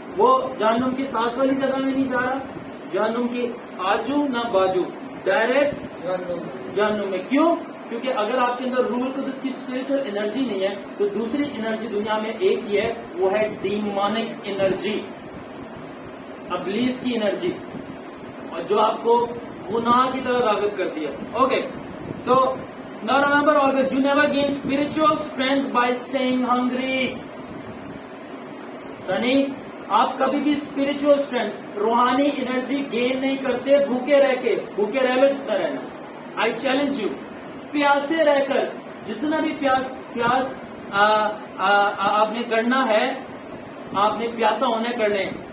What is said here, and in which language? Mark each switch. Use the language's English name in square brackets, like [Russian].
[Urdu] وہ جہنم کی ساتھ والی جگہ میں نہیں جا رہا, جہنم کی آجو نہ باجو, ڈائریکٹ جہنم میں. کیوں؟ کیونکہ اگر آپ کے اندر روح القدس کی اسپرچل انرجی نہیں ہے تو دوسری انرجی دنیا میں ایک ہی ہے, وہ ہے ڈیمونک انرجی, ابلیس کی انرجی, اور جو آپ کو گناہ کی طرف راغب کرتی ہے. [English] Okay, so now remember always, you never gain spiritual strength by staying hungry. سنی, [Urdu] آپ کبھی بھی اسپرچل اسٹرینتھ روحانی انرجی گین نہیں کرتے بھوکے رہ لو جتنا رہنا. [English] I challenge you, [Urdu] پیاسے رہ کر جتنا بھی پیاس آپ نے کرنا ہے, آپ نے پیاسا ہونے کرنے.